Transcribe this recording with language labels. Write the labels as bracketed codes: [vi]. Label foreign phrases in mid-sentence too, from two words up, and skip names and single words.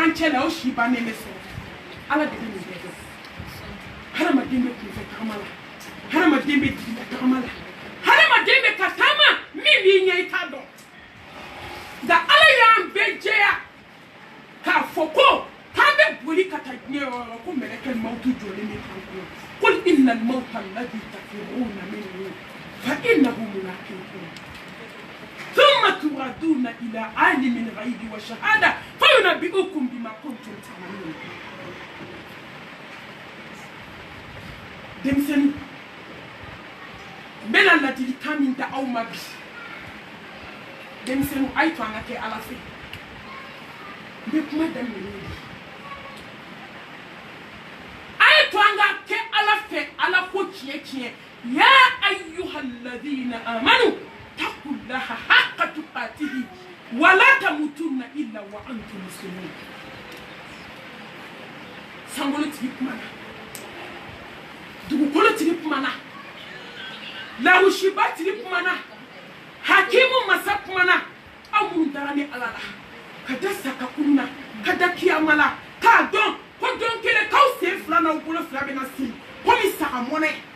[bm] b'an cɛ la o si bannen bɛ sɔrɔ ala de bɛ nin bɛɛ dɔn hadamaden bɛ kunfɛ tagama la hadamaden bɛ digila tagama la hadamaden bɛ ka taama min b'i ɲɛ i t'a dɔn nka ala y'an bɛɛ jɛya k'a fɔ ko k'an bɛ boli ka taa diɲɛ yɔrɔ ko mɛlɛkɛ mawutu jɔlen bɛ k'an kɔnɔ [ar] قل إن الموت الذي تفرون منه فإنه ملاقيكم ثم تردون إلى عالم الغيب والشهادة فينبئكم بما كنتم تعملون [bm] denmisɛnnin n bɛna ladilikan min da aw ma bi denmisɛnninw a ye to an ka kɛ ala fɛ n bɛ kuma daminɛ ni a ye to an ka kɛ ala fɛ ala ko tiɲɛ tiɲɛ [ar] يا أيها الذين آمنوا اتقوا الله حق تقاته ولا تموتن إلا وأنتم مسلمون [bm] sankolotigi kuma na dugukolotigi kuma na lawusiba tigi kuma na hakimu masa kuma na aw minnu dara ni ala la ka da sakakuru na ka da kiyama la k'a dɔn ko don kelen k'aw sen fila n'aw bolo fila bɛna siri komi saga mɔnɛ